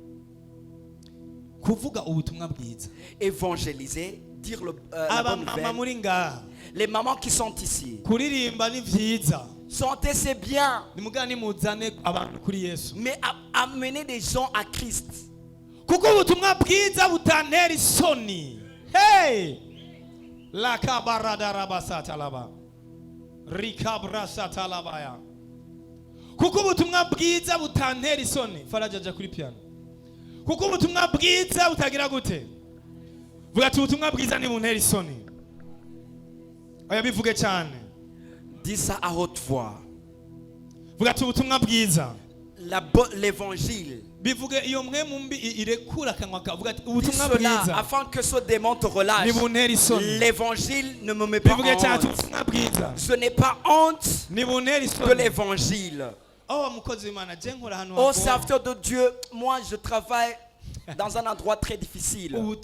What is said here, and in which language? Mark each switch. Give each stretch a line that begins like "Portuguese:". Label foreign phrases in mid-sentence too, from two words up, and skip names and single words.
French: Évangéliser, dire la bonne nouvelle. Les mamans qui sont ici, chanter c'est bien, mais amener des gens à Christ. Hey! La kabarada rabasa talaba. Rikabra satalabaya.
Kinyarwanda: Kuko ubutumwa bwiza butantera isoni. Faraja aja kuri piano. Kuko ubutumwa bwiza butagira gute? Vuga ati ubutumwa bwiza ni buntera isoni. Oya bivuge cyane.
French: Dis ça à haute voix.
Kinyarwanda: Vuga ati ubutumwa bwiza.
French: L'évangile. Dis cela afin que ce démon te relâche. L'évangile ne me met pas honte. Ce n'est pas honte de l'évangile. Oh serviteur de Dieu, moi je travaille dans un endroit très difficile.